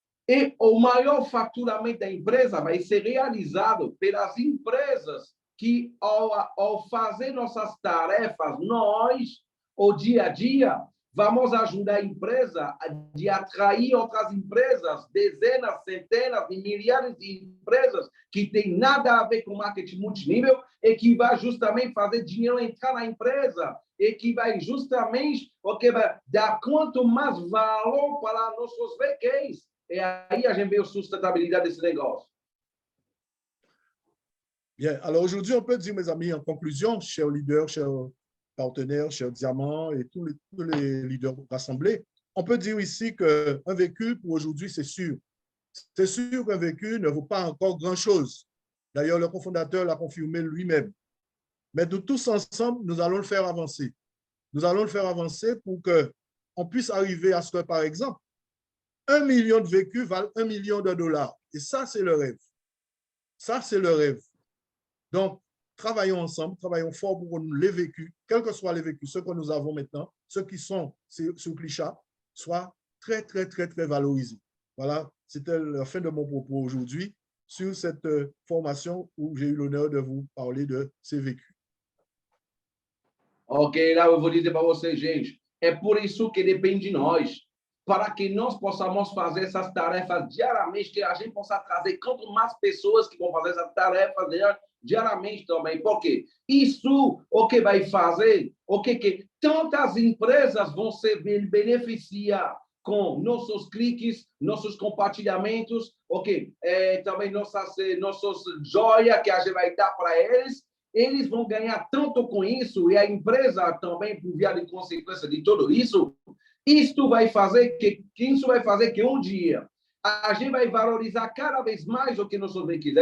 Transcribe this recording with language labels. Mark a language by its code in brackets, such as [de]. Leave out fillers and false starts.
[pt] E o maior faturamento da empresa vai ser realizado pelas empresas que, ao fazer nossas tarefas, nós, o dia a dia, vamos ajudar a empresa a atrair outras empresas, dezenas, centenas de milhares de empresas que tem nada a ver com marketing multinível e que vai justamente fazer dinheiro entrar na empresa e que vai justamente vai dar quanto mais valor para nossos VQs. Et aí a gente vê a sustentabilidade desse negócio. [fr] Bien, alors aujourd'hui, on peut dire, mes amis, en conclusion, chers leaders, chers partenaires, chers diamants et tous les leaders rassemblés, on peut dire ici qu'un vécu pour aujourd'hui, c'est sûr. C'est sûr qu'un vécu ne vaut pas encore grand-chose. D'ailleurs, le cofondateur l'a confirmé lui-même. Mais nous tous ensemble, nous allons le faire avancer. Nous allons le faire avancer pour qu'on puisse arriver à ce que, par exemple, 1 million de vécus valent 1 million de dollars. Et ça, c'est le rêve. Ça, c'est le rêve. Donc, travaillons ensemble, travaillons fort pour que les vécus, quels que soient les vécus, ceux que nous avons maintenant, ceux qui sont sur Clichat, soient très, très, très, très valorisés. Voilà, c'était la fin de mon propos aujourd'hui sur cette formation où j'ai eu l'honneur de vous parler de ces vécus. [pt] Ok, lá eu vou dizer para vocês, gente, é por isso que depende de nós. para que nós possamos fazer essas tarefas diariamente, que a gente possa trazer quanto mais pessoas que vão fazer essas tarefas diariamente também. Por quê? Isso o que vai fazer, que tantas empresas vão se beneficiar com nossos cliques, nossos compartilhamentos, também nossas joias que a gente vai dar para eles vão ganhar tanto com isso, e a empresa também, por via de consequência de tudo isso, isso vai fazer que um dia a gente vai valorizar cada vez mais o que nossos veículos.